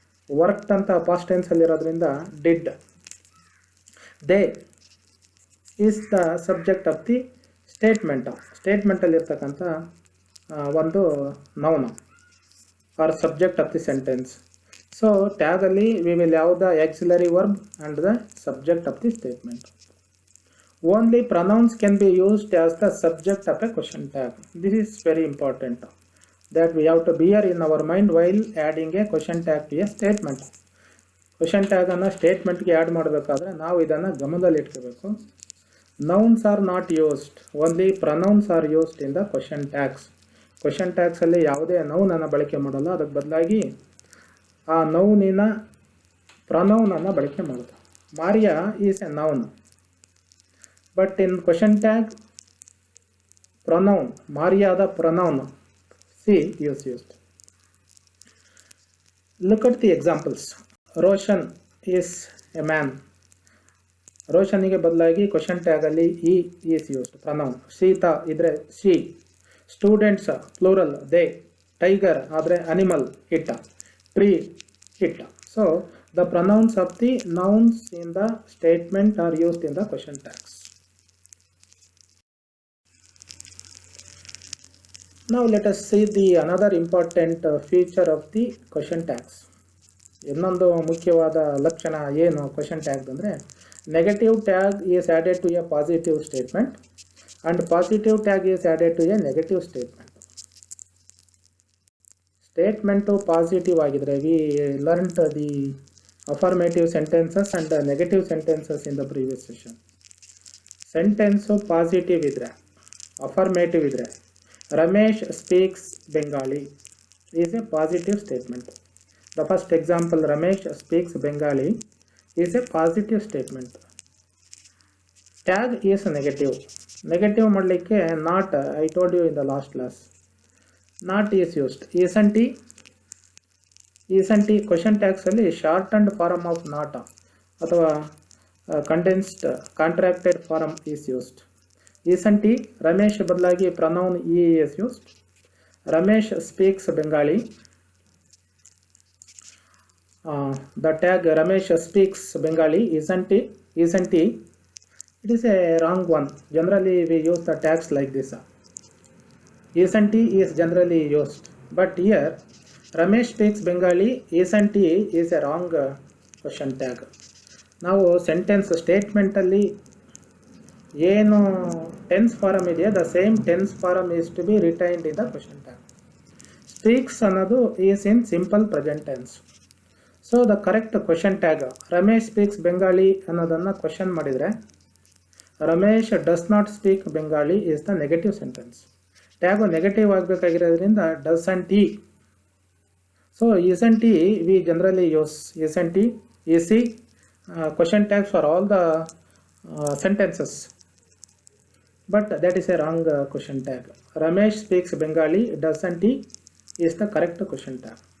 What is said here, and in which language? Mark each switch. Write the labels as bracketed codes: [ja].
[en] Worked ಅಂತ past ಟೆನ್ಸಲ್ಲಿರೋದ್ರಿಂದ did. They is the subject of the statement, [kn] ಸ್ಟೇಟ್ಮೆಂಟಲ್ಲಿರ್ತಕ್ಕಂಥ ಒಂದು [en] Noun or subject of the sentence. So ಟ್ಯಾಗಲ್ಲಿ we will have the auxiliary verb and the subject of the statement. Only pronouns can be used as the subject of a question tag. This is very important that we have to bear in our mind while adding a question tag to a statement. [kn] Question tag ಅನ್ನು ಸ್ಟೇಟ್ಮೆಂಟ್ಗೆ add ಮಾಡಬೇಕಾದ್ರೆ ನಾವು ಇದನ್ನು ಗಮನದಲ್ಲಿ ಇಟ್ಕೋಬೇಕು. [en] Nouns are not used, only pronouns are used in the question tags. [kn] Question tags ಅಲ್ಲಿ ಯಾವುದೇ ನೌನನ್ನು ಬಳಕೆ ಮಾಡಲ್ಲ, ಅದಕ್ಕೆ ಬದಲಾಗಿ ಆ ನೌನಿನ ಪ್ರನೌನನ್ನು ಬಳಕೆ ಮಾಡೋದು. [en] Maria is a noun, but in question tag pronoun, Maria the pronoun she is used. Look at the examples. Roshan is a man. [kn] ರೋಷನಿಗೆ ಬದಲಾಗಿ [en] Question ಟ್ಯಾಗಲ್ಲಿ he is used pronoun. Sita ಇದ್ರೆ she. Students plural they. Tiger ಆದರೆ animal it. Tree it. So the pronouns of the nouns in the statement are used in the question tags. Now let us see the another important feature of the question tags. [kn] ಇನ್ನೊಂದು ಮುಖ್ಯವಾದ ಲಕ್ಷಣ ಏನು [en] Question tag ಅಂದರೆ, negative tag is added to a positive statement and positive tag is added to a negative statement. [kn] Statement positive ಆಗಿದ್ರೆ, [en] We learned the affirmative sentences and negative sentences in the previous session. [kn] Sentence positive ಇದ್ದರೆ, affirmative ಇದ್ದರೆ, [en] Ramesh speaks Bengali is a positive statement. The first example, Ramesh speaks Bengali, is a positive statement. Tag is negative. Negative [kn] ಮಾಡಲಿಕ್ಕೆ [en] not, I told you in the last class, not is used. Isn't he? Isn't he question tags ಅಲ್ಲಿ shortened form of not ಅಥವಾ condensed contracted form is used. Isn't he? Ramesh ಬದಲಾಗಿ pronoun he is used. Ramesh speaks Bengali. The tag Ramesh speaks Bengali, isn't he? Isn't he? It is a wrong one. Generally we use the tags like this. Isn't he is generally used. But here Ramesh speaks Bengali, isn't he is a wrong question tag. [kn] ನಾವು sentence ಸ್ಟೇಟ್ಮೆಂಟಲ್ಲಿ ಏನು tense farm ಇದೆಯೋ [en] The same tense form is to be retained in the question tag. Speaks ಅನ್ನೋದು is in simple present tense. So the correct question tag Ramesh speaks Bengali [kn] ಅನ್ನೋದನ್ನು question ಮಾಡಿದರೆ, [en] Ramesh does not speak Bengali is the negative sentence. [kn] Tag negative ಆಗಬೇಕಾಗಿರೋದ್ರಿಂದ [en] Doesn't he. So isn't he we generally use isn't he, is he question tags for all the sentences. But that is a wrong question tag. Ramesh speaks Bengali, doesn't he is the correct question tag.